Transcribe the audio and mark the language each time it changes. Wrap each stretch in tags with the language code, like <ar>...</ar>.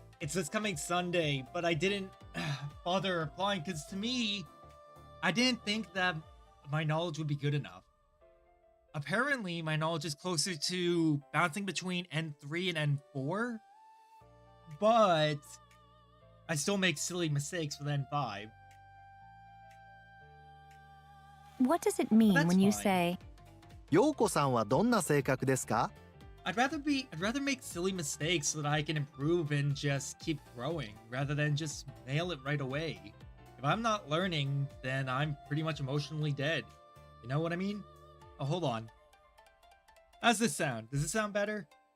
<en>It's this coming Sunday, but I didn't bother applying because to me, I didn't think that my knowledge would be good enough. Apparently, my knowledge is closer to bouncing between N3 and N4, but I still make silly mistakes with N5. What does it mean That's when you fine. say,</en> <ja>陽子さんはどんな性格ですか？</ja> <en>I'd rather make silly mistakes so that I can improve and just keep growing rather than just nail it right away. If I'm not learning, then I'm pretty much emotionally dead. You know what I mean? Oh, hold on. How's this sound? Does this sound better?</en>